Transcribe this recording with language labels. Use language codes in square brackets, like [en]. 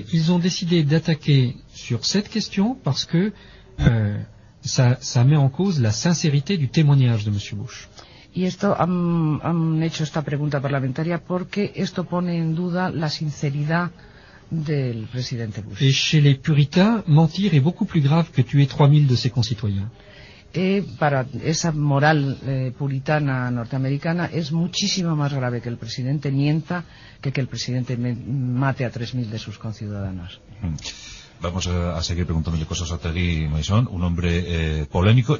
[fr] Et ils ont décidé d'attaquer sur cette question parce que ça met en cause la sincérité du témoignage de M. Bush. [es] Y esto han hecho esta pregunta parlamentaria porque esto pone en duda la sinceridad del presidente Bush. [fr] Et chez les puritains, mentir est beaucoup plus grave que tuer 3000 de ses concitoyens. [es] Et para esa moral puritana norteamericana es muchísimo más grave que el presidente mienta que el presidente mate a 3000 de sus conciudadanos. Vamos a seguir preguntándole cosas a Tegui Maison, un hombre polémico.